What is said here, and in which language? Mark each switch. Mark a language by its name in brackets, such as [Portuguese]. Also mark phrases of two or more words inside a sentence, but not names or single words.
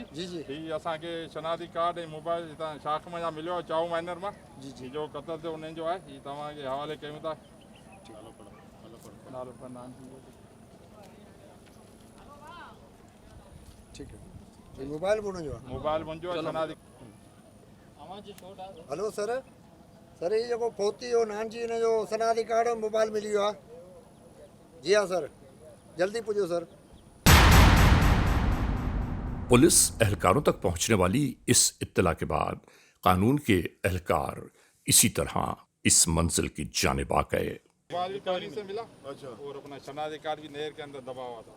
[Sindhi] जी जी ही असांखे शनाख्ती कार्ड ऐं मोबाइल हितां शाख में मिलियो आहे, चाऊ माइनर मां जी जी जो क़तल थियो उन्हनि जो आहे। हीउ तव्हांखे हवाले कयूं था। नालो फरनान ठीक है। मोबाइल मुंहिंजो आहे, मोबाइल मुंहिंजो आहे। शनाख्ती हेलो सर, सर ये जेको फोती जो नान जी हिन जो शनाख्ती कार्ड और मोबाइल मिली वियो आहे। [Urdu] جی ہاں [Sindhi] सर, जल्दी पुजो सर। [Urdu] پولیس اہلکاروں تک پہنچنے والی اس اطلاع کے بعد قانون کے اہلکار اسی طرح اس منزل کی جانب آ گئے. موبائل بھی پانی سے ملا، اچھا، اور اپنا شناختی کارڈ بھی نہر کے اندر دبا ہوا تھا.